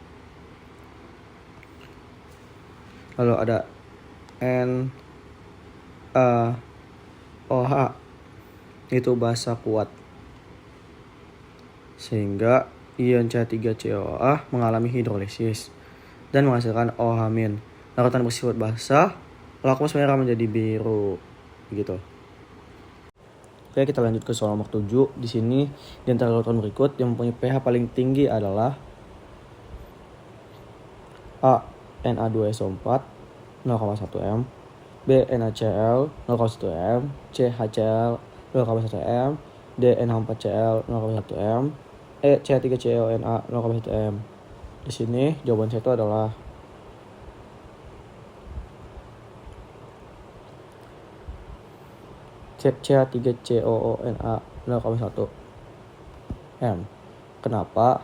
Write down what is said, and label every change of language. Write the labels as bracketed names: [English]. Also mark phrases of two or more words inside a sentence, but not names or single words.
[Indonesian] Lalu ada NaOH itu basa kuat, sehingga ion CH3COOH mengalami hidrolisis dan menghasilkan OH-. Larutan bersifat basa, lakmus merah menjadi biru. Begitu. Oke, kita lanjut ke soal nomor 7. Di sini di antara larutan berikut yang mempunyai pH paling tinggi adalah A. Na2SO4 0,1 m, B. NaCl 0,1 m, C. HCl 0,1 m, D. NH4Cl 0,1 m, E. CH3CONA 0,1 m. Di sini jawaban saya itu adalah CH3COONA 0,1 m. Kenapa?